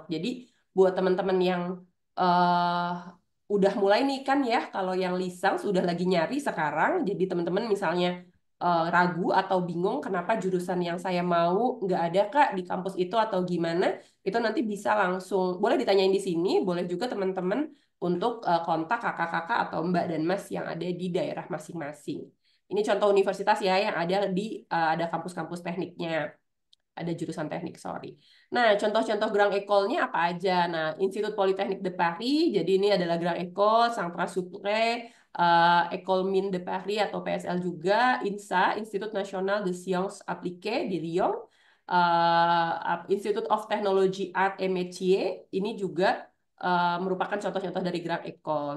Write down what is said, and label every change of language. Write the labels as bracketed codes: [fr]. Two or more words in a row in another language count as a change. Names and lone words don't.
[id] Jadi buat teman-teman yang udah mulai nih kan ya, kalau yang lisang sudah lagi nyari sekarang, jadi teman-teman misalnya ragu atau bingung kenapa jurusan yang saya mau nggak ada Kak di kampus itu atau gimana, itu nanti bisa langsung, boleh ditanyain di sini, boleh juga teman-teman untuk kontak kakak-kakak atau mbak dan mas yang ada di daerah masing-masing. Ini contoh universitas ya yang ada di ada kampus-kampus tekniknya, ada jurusan teknik, sorry. Nah, contoh-contoh Grand École-nya apa aja? Nah, Institut Polytechnique de Paris, jadi ini adalah Grand École, Saint-Pras Sucre, École Mines de Paris atau PSL juga, INSA, Institut National de Sciences Appliquées di Lyon, Institute of Technology Art et Métier, ini juga merupakan contoh-contoh dari Grand École.